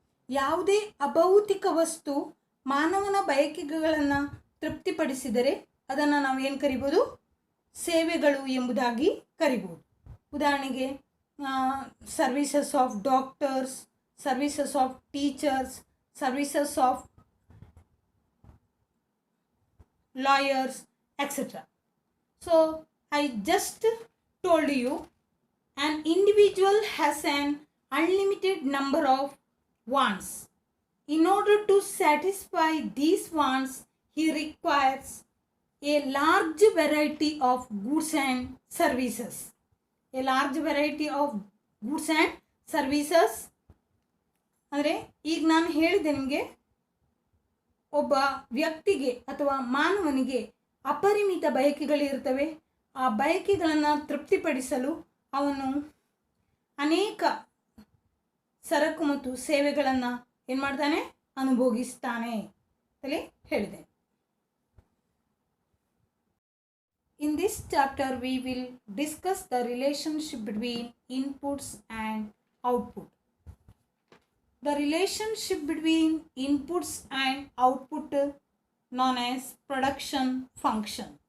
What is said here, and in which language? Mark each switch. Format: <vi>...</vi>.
<kn>ಯಾವುದೇ ಅಭೌತಿಕ ವಸ್ತು ಮಾನವನ ಬಯಕೆಗಳನ್ನು ತೃಪ್ತಿಪಡಿಸಿದರೆ ಅದನ್ನು ನಾವು ಏನು ಕರಿಬೋದು? ಸೇವೆಗಳು ಎಂಬುದಾಗಿ ಕರಿಬೋದು. ಉದಾಹರಣೆಗೆ</kn> <en>Services of doctors, services of teachers, services of lawyers, etc. So I just told you an individual has an unlimited number of wants. In order to satisfy these wants, he requires a large variety of goods and services. A large variety of goods and services</en> <kn>ಅಂದರೆ ಈಗ ನಾನು ಹೇಳಿದೆ ನಿಮಗೆ, ಒಬ್ಬ ವ್ಯಕ್ತಿಗೆ ಅಥವಾ ಮಾನವನಿಗೆ ಅಪರಿಮಿತ ಬಯಕೆಗಳಿರ್ತವೆ. ಆ ಬಯಕೆಗಳನ್ನು ತೃಪ್ತಿಪಡಿಸಲು ಅವನು ಅನೇಕ ಸರಕು ಮತ್ತು ಸೇವೆಗಳನ್ನು ಏನು ಮಾಡ್ತಾನೆ, ಅನುಭೋಗಿಸ್ತಾನೆ ಅಂತಲೇ ಹೇಳಿದೆ.</kn> <en>In this chapter we will discuss the relationship between inputs and output. The relationship between inputs and output known as production function.</en>